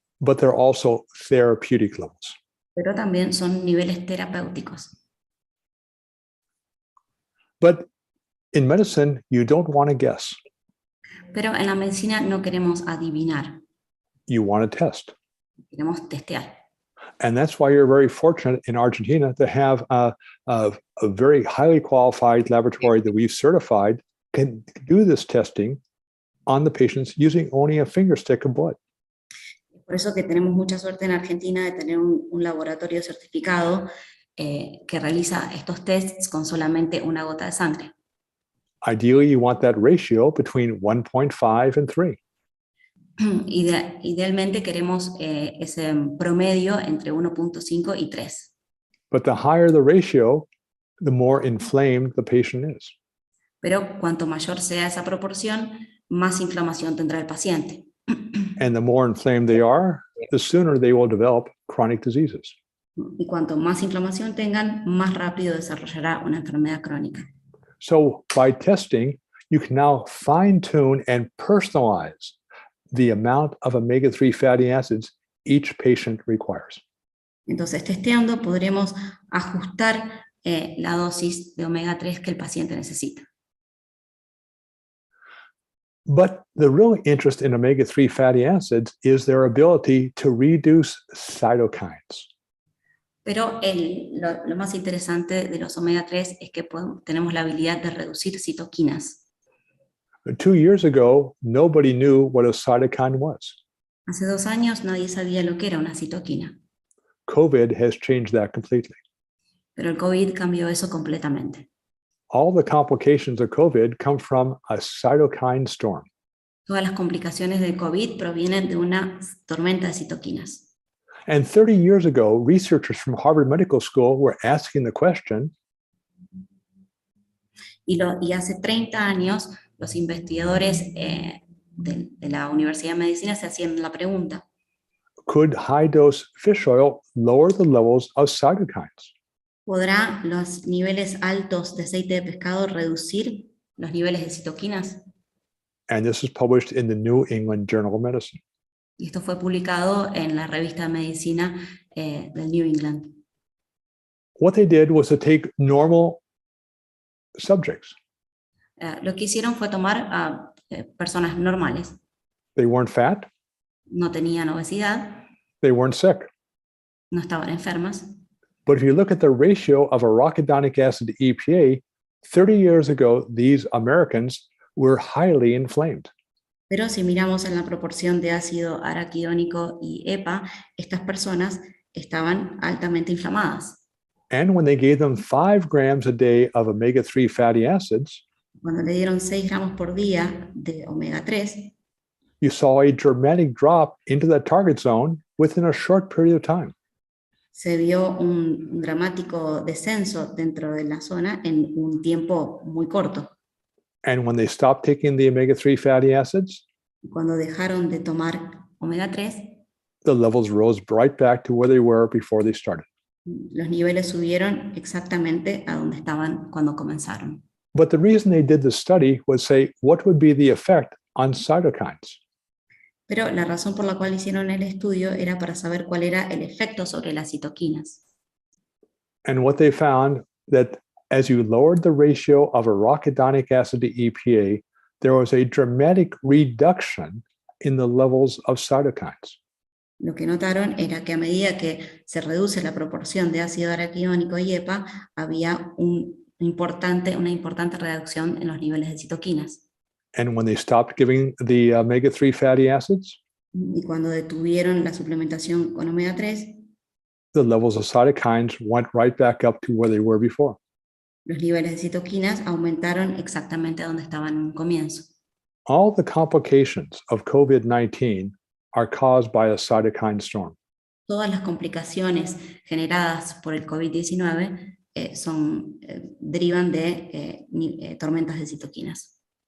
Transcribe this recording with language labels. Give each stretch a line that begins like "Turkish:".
English: but they're also therapeutic levels.
Spanish: pero también son niveles terapéuticos.
English: But in medicine, you don't want to guess.
Spanish: Pero en la medicina no queremos adivinar,
English: You want to test.
Spanish: queremos testear.
English: And that's why you're very fortunate in Argentina to have a very highly qualified laboratory that we've certified can do this testing on the patients using only a finger stick of blood.
Spanish: Por eso que tenemos mucha suerte en Argentina de tener un laboratorio certificado que realiza estos tests con solamente una gota de sangre.
English: Ideally, you want that ratio between 1.5 and 3.
Spanish: Idealmente queremos ese promedio entre 1,5 y 3.
English: But the higher the ratio, the more inflamed the patient is.
Spanish: Pero cuanto mayor sea esa proporción, más inflamación tendrá el paciente.
English: And the more inflamed they are, the sooner they will develop chronic diseases.
Spanish: Y cuanto más inflamación tengan, más rápido desarrollará una enfermedad crónica.
English: So by testing, you can now fine-tune and personalize the amount of omega-3 fatty acids each patient requires.
Spanish: Entonces, testeando podremos ajustar la dosis de omega 3 que el paciente necesita.
English: But the real interest in omega-3 fatty acids is their ability to reduce cytokines.
Spanish: Pero lo más interesante de los omega 3 es que tenemos la habilidad de reducir citoquinas.
English: 2 years ago, nobody knew what a cytokine was.
Spanish: Hace 2 años nadie sabía lo que era una citoquina,
English: COVID has changed that completely.
Spanish: pero el COVID cambió eso completamente.
English: All the complications of COVID come from a cytokine storm.
Spanish: Todas las complicaciones del COVID provienen de una tormenta de citoquinas.
English: And 30 years ago, researchers from Harvard Medical School were asking the question,
Spanish: Y hace 30 años, los investigadores de la Universidad de Medicina se hacían la pregunta:
English: could high-dose fish oil lower the levels of cytokines?
Spanish: ¿podrá los niveles altos de aceite de pescado reducir los niveles de citoquinas?
English: And this is published in the New England Journal of Medicine.
Spanish: Y esto fue publicado en la revista de medicina del New England.
English: What they did was to take normal subjects.
Spanish: Lo que hicieron fue tomar a personas normales.
English: They weren't fat,
Spanish: No tenían obesidad,
English: they weren't sick.
Spanish: no estaban enfermas.
English: But if you look at the ratio of arachidonic acid to EPA, 30 years ago, these Americans were highly inflamed.
Spanish: Pero si miramos en la proporción de ácido araquidónico y EPA, estas personas estaban altamente inflamadas.
English: And when they gave them 5 grams a day of omega-3 fatty acids,
Spanish: Cuando le dieron 6 gramos por día de omega 3,
English: you saw a dramatic drop into the target zone within a short period of time.
Spanish: se vio un dramático descenso dentro de la zona en un tiempo muy corto.
English: And when they stopped taking the omega-3 fatty acids,
Spanish: Cuando dejaron de tomar omega 3,
English: the levels rose right back to where they were before they started.
Spanish: los niveles subieron exactamente a donde estaban cuando comenzaron.
English: But the reason they did the study was say, what would be the effect on cytokines?
Spanish: Pero la razón por la cual hicieron el estudio era para saber cuál era el efecto sobre las citoquinas.
English: And what they found that as you lowered the ratio of arachidonic acid to EPA, there was a dramatic reduction in the levels of cytokines.
Spanish: Lo que notaron era que a medida que se reduce la proporción de ácido araquidónico y EPA, había una importante reducción en los niveles de citoquinas.
English: And when they stopped giving the omega-3 fatty acids,
Spanish: Y cuando detuvieron la suplementación con omega 3,
English: the levels of cytokines went right back up to where they were before.
Spanish: Los niveles de citoquinas aumentaron exactamente donde estaban en un comienzo.
English: All the complications of COVID-19 are caused by a cytokine storm.
Spanish: Todas las complicaciones generadas por el COVID-19 derivan de tormentas de citoquinas.